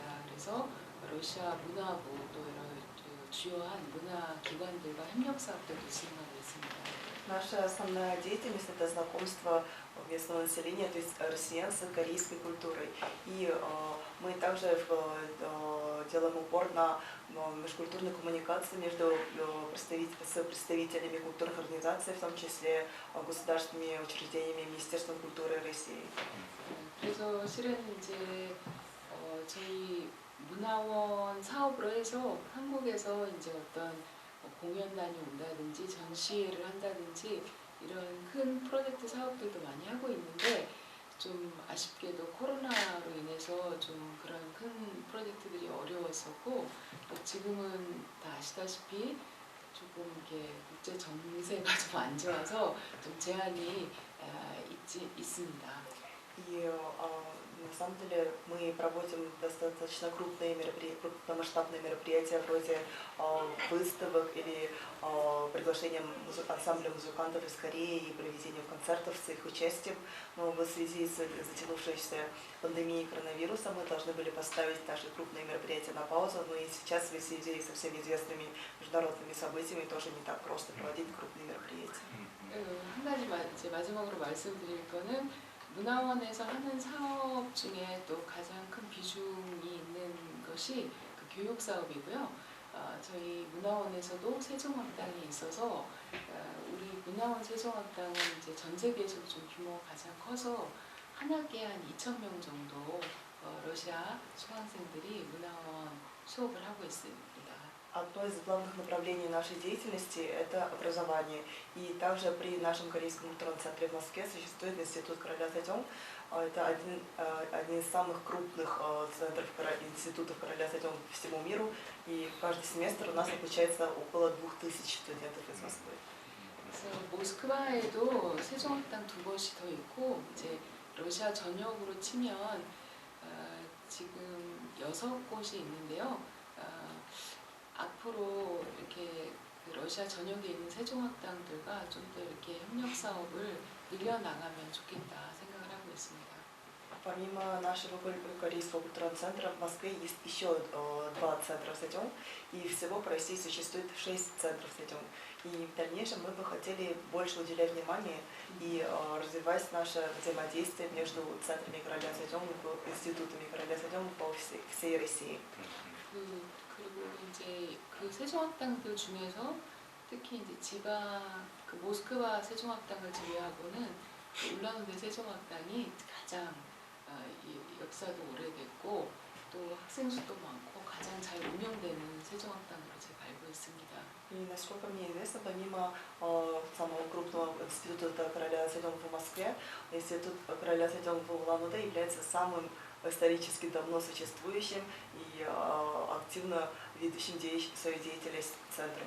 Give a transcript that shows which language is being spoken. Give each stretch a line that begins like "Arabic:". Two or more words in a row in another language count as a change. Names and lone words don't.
Korean: 그래서 러시아 문화부 또 여러 주요한 문화 기관들과 협력 사업들도 진행하고 있습니다.
Russian: Наша основная деятельность – это знакомство местного населения, то есть россиян с корейской культурой. И мы также делаем упор на межкультурную коммуникацию между представителями культурных организаций, в том числе государственными учреждениями Министерством культуры России.
Korean: 그래서 실은 이제 저희 문화원 사업으로 해서 한국에서 이제 어떤 공연단이 온다든지 전시회를 한다든지 이런 큰 프로젝트 사업들도 많이 하고 있는데 좀 아쉽게도 코로나로 인해서 좀 그런 큰 프로젝트들이 어려웠었고 또 지금은 다 아시다시피 조금 이렇게 국제 정세가 좀 안 좋아서 좀 제한이 있습니다.
Russian: И на самом деле мы проводим достаточно крупномасштабные мероприятия вроде выставок или приглашения ансамбля музыкантов из Кореи и проведения концертов с их участием. Но в связи с затянувшейся пандемией коронавируса мы должны были поставить наши крупные мероприятия на паузу. Но и сейчас в связи со всеми известными международными событиями тоже не так просто проводить крупные мероприятия.
Korean: 한 가지 이제 마지막으로 말씀드릴 거는 문화원에서 하는 사업 중에 또 가장 큰 비중이 있는 것이 교육 사업이고요. 저희 문화원에서도 세종학당이 있어서 우리 문화원 세종학당은 이제 전 세계에서도 좀 규모가 가장 커서 한 학기에 한 2,000명 정도 러시아 수강생들이 문화원 수업을 하고 있습니다.
Russian: Одно из главных направлений нашей деятельности – это образование. И также при нашем Корейском культурном центре в Москве существует Институт Короля Сejong. Это один из самых крупных институтов Короля Сejong по всему миру. И каждый семестр у нас обучается около 2000 студентов из Москвы.
Korean: 그래서 모스크바에도 세종학당 2곳이 더 있고 이제 러시아 전역으로 치면 지금 6곳이 있는데요. 앞으로 이렇게 그 러시아 전역에 있는 세종학당들과 좀 더 이렇게 협력 사업을 늘려나가면 좋겠다 생각을 하고 있습니다.
Russian: Помимо нашего корейского культурного центра в Москве есть еще 2 центра Сэджонг, и всего по России существует 6 центров Сэджонг. И в дальнейшем мы бы хотели больше уделять внимание и развивать наше взаимодействие между центрами короля Сэджонг и институтами короля Сэджонг по всей России.
Korean: 그리고 이제 그 세종학당들 중에서 특히 이제 지방 그 모스크바 세종학당을 제외하고는 울란우데 세종학당이 가장 이 역사도 오래됐고 또 학생 수도 많고 가장 잘 운영되는 세종학당으로 제가 알고 있습니다.
Russian: И насколько мне известно, помимо самого крупного института короля Сэджонг в Москве, институт короля Сэджонг в Улан-Удэ является самым исторически давно существующим и активно ведущим свою деятельность центром.